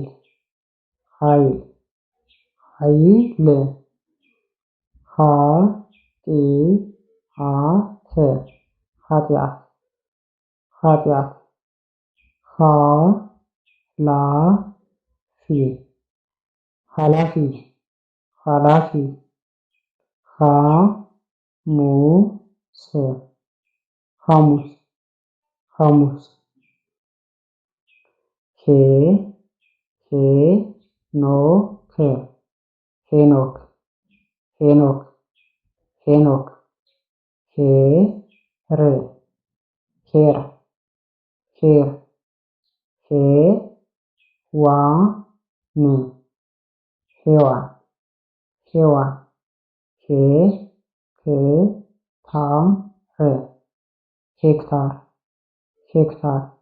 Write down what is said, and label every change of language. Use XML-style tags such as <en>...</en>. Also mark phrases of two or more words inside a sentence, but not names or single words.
<am>ኃይል ኃይል። ሀ ጢ ሀ ት ኃጢአት ኃጢአት። ሀ ላ ፊ ኃላፊ ኃላፊ። ሀ ሙ ስ ሐሙስ ሐሙስ። ሄ ሄ ኖ ክ ሄኖክ ሄኖክ ሄኖክ። ሄ ር ሄር ሄር ሄ ዋ ን ሄዋን ሄዋን። ሄ ክ ታ ር ሄክታር ሄክታር።</am>